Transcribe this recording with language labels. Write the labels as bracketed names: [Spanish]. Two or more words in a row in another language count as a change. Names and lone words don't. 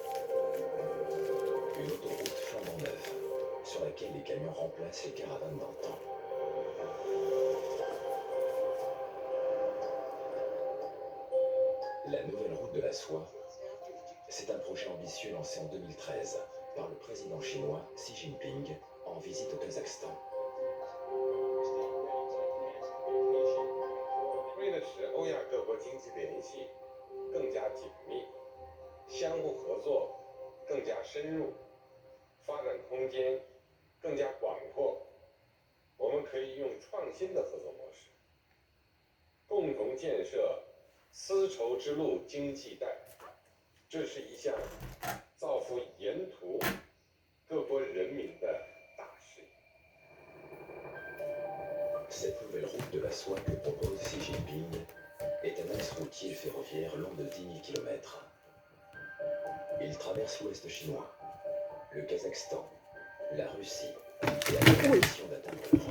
[French] Une autoroute flambant neuve, sur laquelle les camions remplacent les caravanes d'antan. La nouvelle route de la soie, c'est un projet ambitieux lancé en 2013 par le président chinois Xi Jinping en visite au Kazakhstan. [Chinese] 为的使欧亚各国经济联系更加紧密，相互合作更加深入，发展空间更加广阔，我们可以用创新的合作模式，共同建设丝绸之路经济带。这是一项造福沿途各国人民的大事业。 [French] Cette nouvelle route de la soie que propose Xi Jinping est un axe routier et ferroviaire long de 10 000 km. Il traverse l'ouest chinois, le Kazakhstan, la Russie et a pour ambition d'atteindre l'Europe.